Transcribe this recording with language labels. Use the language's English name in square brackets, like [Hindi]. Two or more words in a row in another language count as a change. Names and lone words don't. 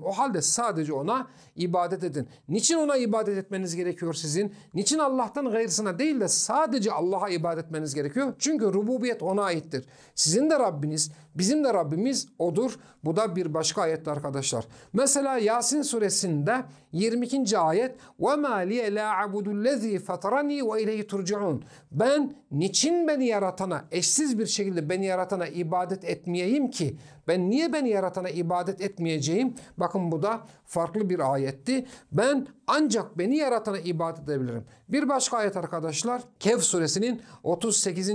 [Turkish] O halde sadece ona ibadet edin. Niçin ona ibadet etmeniz gerekiyor sizin? Niçin Allah'tan gayrısına değil de sadece Allah'a ibadet etmeniz gerekiyor? Çünkü rububiyet ona aittir. Sizin de Rabbiniz, bizim de Rabbimiz odur. Bu da bir başka ayette arkadaşlar. Mesela Yasin suresinde 22. ayet. [Arabic] وَمَا لِيَ لَا عَبُدُ الَّذ۪ي فَطَرَن۪ي وَاِلَيْهِ تُرْجَعُونَ. [Turkish] Ben niçin beni yaratana, eşsiz bir şekilde beni yaratana ibadet etmeyeyim ki? Ben niye beni yaratana ibadet etmeyeceğim? Bakın bu da farklı bir ayetti. Ben ancak beni yaratana ibadet edebilirim. Bir başka ayet arkadaşlar Kehf suresinin 38.